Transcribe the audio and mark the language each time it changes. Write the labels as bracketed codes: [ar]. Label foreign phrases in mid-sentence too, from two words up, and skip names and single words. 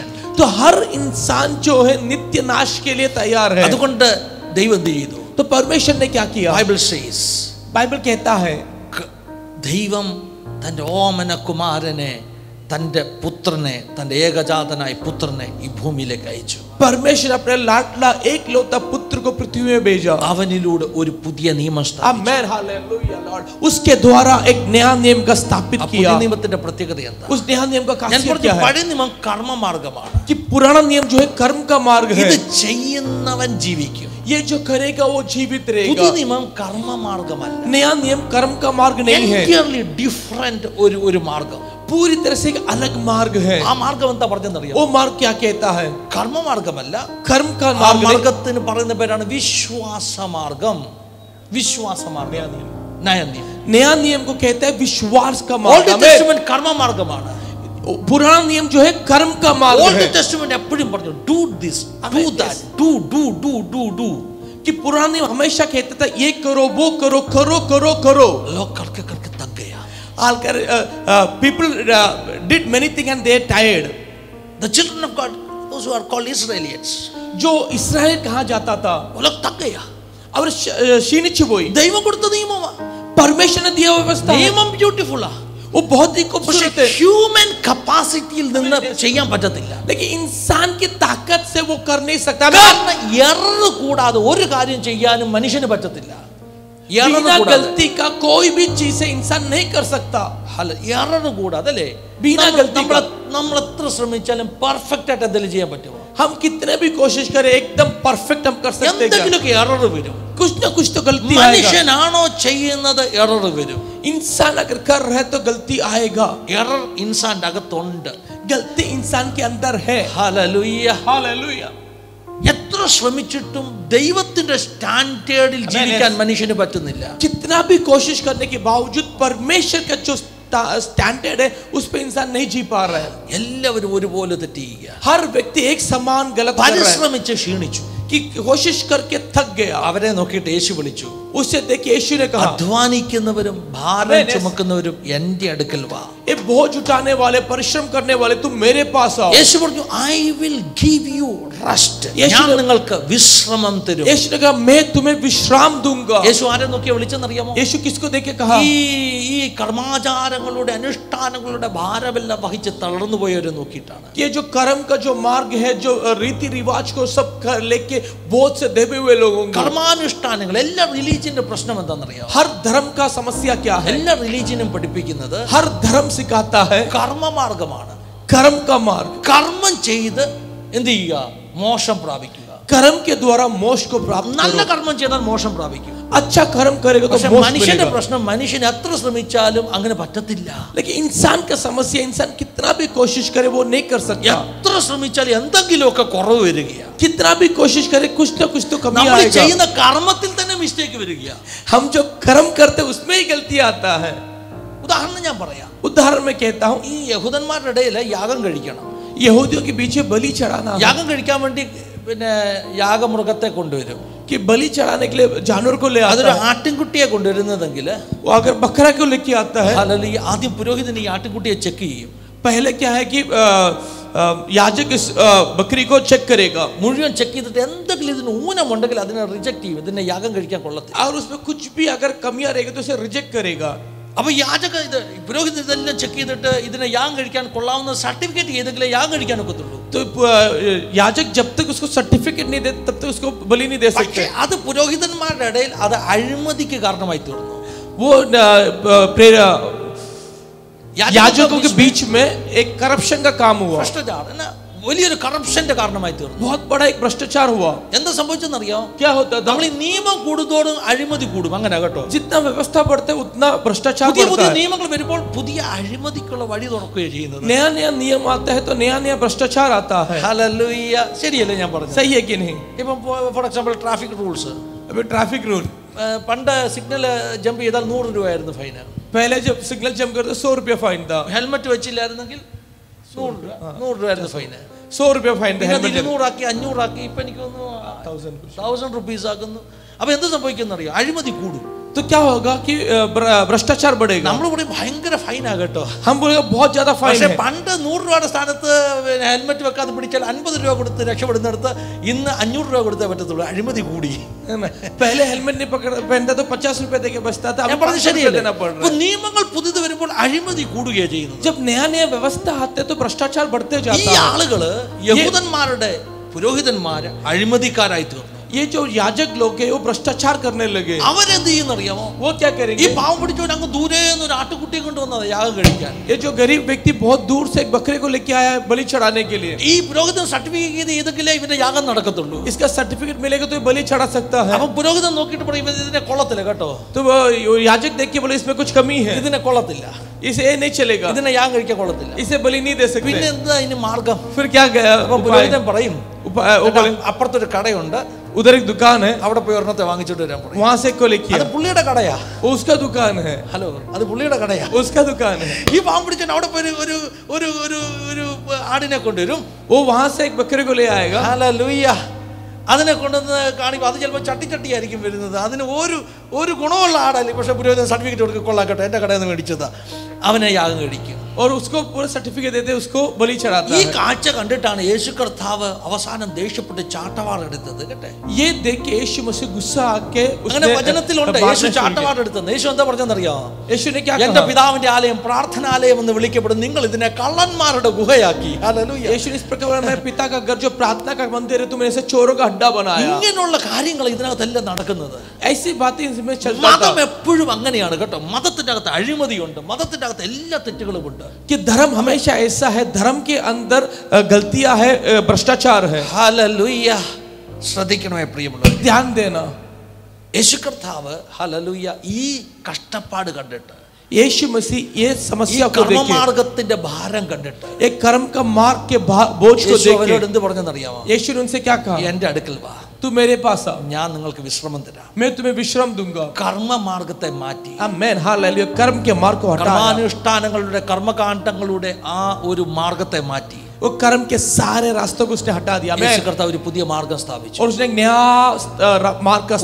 [hi] तो हर इंसान जो है नित्य नाश के लिए तैयार है। [ml] അതുകൊണ്ട് ദൈവം എന്ത് ചെയ്തു? [hi] तो परमेश्वर ने क्या किया? [ml] ബൈബിൾ says, [hi] बाइबल कहता है [ml] ദൈവം തൻ്റെ ഓമന കുമാരനെ, തൻ്റെ പുത്രനെ, തൻ്റെ ഏകജാതനായ പുത്രനെ ഈ ഭൂമിയിലേക്ക് അയച്ചു. [hi] परमेश्वर अपने लाडला एक लौता पुत्र को पृथ्वी में भेजा। [ml] അവനിലൂടെ ഒരു പുതിയ നിയമം സ്ഥാപിച്ചു. [hi] आमेन, हालेलुया लॉर्ड। उसके द्वारा एक नया नियम का स्थापित [ml] ആ പുതിയ [hi] किया। [ml] നിയമത്തിന്റെ പ്രത്യേകത എന്താ? [hi] उस नया नियम का [ml] ഞാൻ [hi] खासियत [ml] പറഞ്ഞു, [hi] क्या है? [ml] പഴയ നിയമം കർമ്മമാർഗമാണ്. [hi] कि पुराना नियम जो है कर्म का मार्ग है। [ml] ഇത് ചെയ്യുന്നവൻ ജീവിക്കും. [hi] ये जो करेगा वो जीवित [ml] പുതിയ [hi] रहेगा। [ml] നിയമം കർമ്മമാർഗമല്ല. [hi] नया नियम कर्म का मार्ग नहीं है, [en] Entirely different [ml] ഒരു മാർഗം. [hi] पूरी तरह से एक अलग मार्ग है। [ml] ആ മാർഗം എന്താ പറഞ്ഞെന്നറിയാം? [hi] वो मार्ग क्या कहता है? [ml] കർമ്മമാർഗമല്ല. [hi] कर्म का [ml] ആ [hi] मार्ग नहीं। [ml] മാർഗത്തിന് പറയുന്ന പേരാണ് വിശ്വാസമാർഗം. വിശ്വാസമാർഗം, നയനിയമം. [hi] नया नियम को कहता है विश्वास का [ml] ഓൾഡ് [hi] मार्ग। [ml] ടെസ്റ്റമെന്റ് കർമ്മമാർഗമാണ്. [hi] पुराना नियम जो है कर्म का मार्ग [ml] ഓൾഡ് [hi] है। [ml] ടെസ്റ്റമെന്റ് എപ്പോഴും പറഞ്ഞു [en] do this, do that, do. [hi] कि पुराना नियम हमेशा कहता था ये करो, वो करो, करो। लोग करके करके थक गया. [en] People did many things and they are tired. The children of God, those who are called Israelites, [hi] जो इस्राएल कहा जाता था वो लोग थक गया. [ml] അവർ ക്ഷീണിച്ചു പോയി. ദൈവം കൊടുത്ത നിയമമാ. [hi] परमेश्वर ने दिया व्यवस्था है। [ml] നിയമം ബ്യൂട്ടിഫുള്ളാ. [hi] वो बहुत ही [ml] പക്ഷേ [hi] खूबसूरत है, [ml] ഹ്യൂമൻ കപ്പാസിറ്റിയിൽ നിന്ന് ചെയ്യാൻ പറ്റത്തില്ല. [hi] लेकिन इंसान की ताकत से वो कर नहीं सकता। [ml] കാരണം എറർ കൂടാതെ ഒരു കാര്യം ചെയ്യാനും മനുഷ്യന് പറ്റത്തില്ല. എറർ [hi] बिना [ml] കൂടാതെ, [hi] गलती का कोई भी चीज से इंसान नहीं कर सकता। [ml] അല്ല എറർ കൂടാതെ അല്ലേ? [hi] बिना गलती का [ml] നമ്മൾ എത്ര ശ്രമിച്ചാലും പെർഫെക്റ്റ് ആയിട്ട് എന്തെങ്കിലും ചെയ്യാൻ പറ്റുമോ? [hi] हम कितने भी कोशिश करें एकदम परफेक्ट हम कर सकते हैं क्या? [ml] എന്തെങ്കിലുമൊക്കെ എറർ വരും. [hi] कुछ ना कुछ तो गलती आएगा। [ml] മനുഷ്യനാണോ ചെയ്യുന്നത് എറർ വരും. [hi] इंसान अगर कर रहे तो गलती आएगा। [ml] എറർ ഇൻസാന്റെ അകത്തുണ്ട്. [hi] गलती इंसान के अंदर है। [ml] ഹല്ലേലൂയ. [hi] हालेलुया। [ml] എത്ര ശ്രമിച്ചിട്ടും ദൈവത്തിന്റെ സ്റ്റാൻഡേർഡിൽ ജീവിക്കാൻ മനുഷ്യന് പറ്റുന്നില്ല. [hi] कितना भी कोशिश करने के बावजूद परमेश्वर का जो स्टैंडर्ड है उस पे इंसान नहीं जी पा रहा है। [ml] എല്ലാവരും ഒരുപോലെ തെറ്റ് ചെയ്യുക. [hi] हर व्यक्ति एक समान गलत कर रहा है, [ml] പരിശ്രമിച്ച് ക്ഷീണിച്ചു. [hi] कि कोशिश करके थक गया। [ml] അവരെ നോക്കിയിട്ട് യേശു വിളിച്ചു, [hi] उससे देखिए यीशु ने कहा [ml] അധ്വാനിക്കുന്നവരും ഭാരം ചുമക്കുന്നവരും എന്റെ അടുക്കൽ വാ. [hi] ये बोझ उठाने वाले, परिश्रम करने वाले, तुम मेरे पास आओ। [ml] യേശു പറഞ്ഞു, [en] I will give you rest, [ml] ഞാൻ നിങ്ങൾക്ക് വിശ്രമം തരും. [hi] यीशु ने कहा मैं तुम्हें विश्राम दूंगा. [ml] യേശു ആരെ നോക്കിയാ വിളിച്ചെന്നറിയാമോ? [hi] यीशु किसको देख के कहा? [ml] ഈ കർമാചാരങ്ങളുടെ അനുഷ്ഠാനങ്ങളുടെ ഭാരമെല്ലാം വഹിച്ച് തളർന്നു പോയവരെ നോക്കിയിട്ടാണ്. [hi] ये जो कर्म का जो मार्ग है, जो रीति रिवाज को सब लेके बोझ से दबे हुए लोगों को, [ml] കർമാനുഷ്ഠാനങ്ങൾ, എല്ലാ റിലീജിയന്റെ പ്രശ്നം എന്താണെന്നറിയാമോ? [hi] हर धर्म का समस्या क्या है? [ml] എല്ലാ റിലീജിയനും പഠിപ്പിക്കുന്നത് [hi] हर धर्म सिखाता है [ml] കർമ്മമാർഗമാണ്. [hi] कर्म का मार्ग. [ml] കർമ്മം ചെയ്ത് എന്ത് ചെയ്യുക? മോക്ഷം പ്രാപിക്കുക. [hi] कर्म के द्वारा मोक्ष को प्राप्त [ml] നല്ല [hi] करो. [ml] കർമ്മം ചെയ്താൽ മോക്ഷം പ്രാപിക്കും. [hi] अच्छा कर्म करेगा तो [ml] പക്ഷെ [hi] मोक्ष [ml] മനുഷ്യന്റെ [hi] मिलेगा. [ml] പ്രശ്നം, മനുഷ്യൻ എത്ര ശ്രമിച്ചാലും അങ്ങനെ പറ്റത്തില്ല. [hi] लेकिन इंसान का समस्या, इंसान कितना भी कोशिश करे वो नहीं कर सकता. [ml] എത്ര ശ്രമിച്ചാലും എന്തെങ്കിലുമൊക്കെ കുറവ് വരികയാണ്. [hi] कितना भी कोशिश करे कुछ ना कुछ तो कमी [ml] നമ്മൾ [hi] आएगा. [ml] ചെയ്യുന്ന കർമ്മത്തിൽ തന്നെ മിസ്റ്റേക്ക് വരികയാണ്. [hi] हम जो कर्म करते उसमें ही गलती आता है. [ml] ഉദാഹരണം ഞാൻ പറയാം. [hi] उदाहरण में कहता हूँ, [ml] ഈ യഹൂദന്മാരുടെ ഇടയിൽ യാഗം കഴിക്കണം. [hi] यहूदियों के पीछे बलि चढ़ाना, [ml] യാഗം കഴിക്കാൻ വേണ്ടി പിന്നെ യാഗമൃഗത്തെ കൊണ്ടുവരും. [hi] कि बलि चढ़ाने के लिए जानवर को ले [ml] അതൊരു [hi] आता है. [ml] ആട്ടിൻകുട്ടിയെ കൊണ്ടുവരുന്നതെങ്കിൽ [hi] वो अगर बकरा को लेके आता है, [ml] ഹല്ലേലൂയ, ആദ്യം പുരോഹിതൻ ഈ ആട്ടിൻകുട്ടിയെ ചെക്ക് ചെയ്യും. [hi] पहले क्या है कि याजक इस बकरी को चेक करेगा [ml] മുഴുവൻ ചെക്ക് ചെയ്തിട്ട് എന്തെങ്കിലും ഇതിന് ഊനമുണ്ടെങ്കിൽ അതിനെ റിജക്ട് ചെയ്യും. ഇതിനെ യാഗം കഴിക്കാൻ കൊള്ളത്തില്ല. [hi] और उसमें कुछ भी अगर कमियां रहेगी तो उसे रिजेक्ट करेगा. [ml] അപ്പൊ യാചക പുരോഹിതൻ ഇതെല്ലാം ചെക്ക് ചെയ്തിട്ട് ഇതിനെ യാഗം കഴിക്കാൻ കൊള്ളാവുന്ന സർട്ടിഫിക്കറ്റ് ചെയ്തെങ്കിലേ യാഗം കഴിക്കാൻ ഒക്കത്തുള്ളൂ. [hi] तो याजक जब तक उसको सर्टिफिकेट नहीं दे तब तक उसको बलि नहीं दे सकते. [ml] അത് പുരോഹിതന്മാരുടെ ഇടയിൽ അത് അഴിമതിക്ക് കാരണമായി തീർന്നു. [hi] वो याजकों के बीच में एक करप्शन का काम हुआ. [ml] ഭ്രഷ്ടാചാരം വലിയൊരു കറപ്ഷന്റെ കാരണമായി തീർന്നു. [hi] बहुत बड़ा एक भ्रष्टाचार हुआ. [ml] എന്താ സംഭവിച്ചെന്നറിയാമോ? [hi] क्या होता था? [ml] നമ്മൾ ഈ നിയമം കൂടുന്തോറും അഴിമതി കൂടും. അങ്ങനെ കേട്ടോ, [hi] जितना व्यवस्था बढ़ते उतना भ्रष्टाचार [ml] പുതിയ [hi] बढ़ता [ml] പുതിയ [hi] है. [ml] നിയമങ്ങൾ വരുമ്പോൾ പുതിയ അഴിമതിക്കുള്ള വഴി തുറക്കുകയാണ് ചെയ്യുന്നത്. [hi] नया नया नियम आता है तो नया नया भ्रष्टाचार आता है. [ml] ഹല്ലേലൂയ, ശരിയല്ലേ ഞാൻ പറഞ്ഞത്? [hi] सही है कि नहीं? [ml] ഇപ്പം [en] for example traffic rules. [hi] अभी [en] traffic rule, [ml] പണ്ട് [en] signal jump [ml] ചെയ്താൽ 100 രൂപയായിരുന്നു ഫൈന്. [hi] पहले जब [en] signal jump [hi] करते 100 रुपया फाइन था. [ml] ഹെൽമെറ്റ് വെച്ചില്ലായിരുന്നെങ്കിൽ 100 രൂപയായിരുന്നു ഫൈന്. [hi] 100 रुपया फाइन था. हेलमेट [ml] 200 ആക്കി 500 ആക്കി ഇപ്പൊ എനിക്ക് തോന്നുന്നു 1000 റുപ്പീസ് ആക്കുന്നു. അപ്പൊ എന്ത് സംഭവിക്കുന്നറിയോ? അഴിമതി കൂടും. [hi] तो क्या होगा कि भ्रष्टाचार बढ़ेगा. [ml] നമ്മൾ പറയും ഭയങ്കര ഫൈനാ കേട്ടോ. [hi] हम बोलेगा बहुत ज्यादा फाइन [ml] പക്ഷെ [hi] है. [ml] പണ്ട് 100 രൂപയുടെ സ്ഥാനത്ത് ഹെൽമെറ്റ് വെക്കാതെ പിടിച്ചാൽ 50 രൂപ കൊടുത്ത് രക്ഷപ്പെടുന്നിടത്ത് ഇന്ന് 500 രൂപ കൊടുത്തേ പറ്റത്തുള്ളൂ. അഴിമതി കൂടി. [hi] पहले हेलमेट नहीं पहनता तो 50 रुपए देके बचता था. [ml] ഞാൻ പറഞ്ഞത് ശരിയല്ലേ? [hi] देना पड़ [ml] ഇപ്പൊ [hi] रहा है. [ml] നിയമങ്ങൾ പുതിയത് വരുമ്പോൾ അഴിമതി കൂടുകയാണ് ചെയ്യുന്നത്. [hi] जब नया नया व्यवस्था आते तो भ्रष्टाचार बढ़ते [ml] ഈ [hi] जाता है. [ml] ആളുകള് യഹൂദന്മാരുടെ പുരോഹിതന്മാര് അഴിമതിക്കാരായി തീർന്നു. [hi] ये जो याजक लोग हैं वो भ्रष्टाचार करने लगे. [ml] അവരെന്ത് ചെയ്യുന്നറിയാമോ? [hi] वो क्या [ml] ഈ [hi] करेंगे? [ml] പാവം പിടിച്ചവൻ അങ്ങ് ദൂരെ നിന്ന് ഒരു ആട്ടുകുട്ടിയെ കൊണ്ടുവന്നത് യാഗം കഴിക്കാൻ. [hi] ये जो गरीब व्यक्ति बहुत दूर से एक बकरे को लेके आया है बलि चढ़ाने के लिए. [ml] ഈ പുരോഹിതൻ സർട്ടിഫിക്കറ്റ് ചെയ്തെങ്കിലേ ഇവന്റെ യാഗം നടക്കത്തുള്ളൂ. [hi] इसका सर्टिफिकेट मिलेगा तो ये बलि चढ़ा सकता है. [ml] അപ്പൊ പുരോഹിതൻ നോക്കിയിട്ട് പറയും ഇതിനെ കൊള്ളത്തില്ല കേട്ടോ, [hi] तो वो याजक देख के बोले इसमें कुछ कमी है, [ml] ഇതിനെ കൊള്ളത്തില്ല, [hi] इसे ये नहीं चलेगा, [ml] ഇതിനെ യാഗം കഴിക്കാൻ കൊള്ളത്തില്ല. [hi] इसे बलि नहीं दे [ml] പിന്നെ [hi] सकते. [ml] എന്താ ഇതിന് മാർഗം? [hi] फिर क्या [ml] അപ്പൊ പുരോഹിതൻ പറയും [hi] बोले [ml] അപ്പുറത്തൊരു കടയുണ്ട്, [hi] उधर एक दुकान है, [ml] അവിടെ പോയി ഒരെണ്ണത്തെ വാങ്ങിച്ചിട്ട് വരാൻ പറയും. [hi] वहां से को लेके [ml] അത് പുള്ളിയുടെ കടയാ. [hi] वो उसका दुकान है. [ml] ഹലോ, അത് പുള്ളിയുടെ കടയാ. [hi] उसका दुकान है. [ml] ഈ പാവം പിടിച്ചവൻ അവിടെ പോയി ഒരു ഒരു ഒരു ഒരു ആടിനെ കൊണ്ടുവരും. [hi] वो वहां से एक बकरे को ले आएगा. [ml] ഹല്ലേലൂയ. അതിനെ കൊണ്ടുവന്ന് കാണിക്കും. അത് ചിലപ്പോൾ ചട്ടിയായിരിക്കും വരുന്നത്. അതിന് ഒരു ഗുണമുള്ള ആടല്ലേ. പക്ഷെ പുരോഹിതൻ സർട്ടിഫിക്കറ്റ് കൊടുക്കുക, കൊള്ളാക്കട്ടെ എൻ്റെ കടയിൽ നിന്ന് മേടിച്ചതാ, അവനെ യാഗം കഴിക്കും. [hi] और उसको पूरा सर्टिफिकेट देते उसको बलि चढ़ाता [ml] ഈ [hi] है. [ml] കാഴ്ച കണ്ടിട്ടാണ് യേശു കർത്താവ് അവസാനം ദേഷ്യപ്പെട്ട് ചാട്ടവാറെടുത്തത് കേട്ടെ. [hi] ये देख के यीशु मसीह गुस्सा आके [ml] അങ്ങനെ വചനത്തിലുണ്ട് യേശു ചാട്ടവാറെടുത്തത്. യേശു എന്താ പറഞ്ഞെന്നറിയാമോ? [hi] यीशु ने क्या [ml] എന്റെ [hi] कहा? [ml] പിതാവിന്റെ ആലയം പ്രാർത്ഥനാലയം എന്ന് വിളിക്കപ്പെടും, നിങ്ങൾ ഇതിനെ കള്ളന്മാരുടെ ഗുഹയാക്കി. ഹല്ലേലൂയ. [hi] यीशु ने इस प्रकार मेरे पिता का घर जो प्रार्थना का मंदिर है तुमने इसे चोरों का अड्डा बनाया. [ml] ഇങ്ങനെയുള്ള കാര്യങ്ങൾ ഇതിനകത്തെല്ലാം നടക്കുന്നത്. [hi] ऐसी बातें इसमें चलता [ml] മതം [hi] था [ml] എപ്പോഴും അങ്ങനെയാണ് കേട്ടോ. മതത്തിന്റെ അകത്ത് അഴിമതിയുണ്ട്, മതത്തിന്റെ അകത്ത് എല്ലാ തെറ്റുകളും ഉണ്ട്. [hi] कि धर्म हमेशा ऐसा है, धर्म के अंदर गलतियां है, भ्रष्टाचार है. [ml] ഹല്ലേലൂയ. ശ്രദ്ധിക്കണമേ പ്രിയമുള്ളവരെ, [hi] ध्यान देना. [ml] യേശു കർത്താവ് ഹല്ലേലൂയ ഈ കഷ്ടപ്പാട് കണ്ടിട്ട്, [hi] यीशु मसीह ये [ml] ഈ [hi] समस्या को देखे, [ml] കർമ്മമാർഗത്തിന്റെ ഭാരം കണ്ടിട്ട് [hi] एक कर्म का मार्ग के बोझ को [ml] യേശു അവരോട് [hi] देखे [ml] എന്ത് പറഞ്ഞെന്നറിയാമോ? [hi] यीशु ने उनसे क्या कहा? [ml] എന്റെ അടുക്കൽ വാ, [hi] तू मेरे पास आ, [ml] ഞാൻ നിങ്ങൾക്ക് വിശ്രമം തരാം. [hi] मैं तुम्हें विश्राम दूंगा. [ml] കർമ്മമാർഗത്തെ മാറ്റി [hi] आमेन, हालेलुया. कर्म के मार्ग को हटाया, [ml] കർമാനുഷ്ഠാനങ്ങളുടെ കർമ്മകാണ്ഡങ്ങളുടെ ആ ഒരു മാർഗത്തെ മാറ്റി [hi] वो कर्म के सारे रास्तों को उसने हटा दिया. [ml] യേശു [hi] आमेन. [ml] കർത്താവ് ഒരു പുതിയ മാർഗം സ്ഥാപിച്ചു. [hi] और उसने एक नया मार्ग का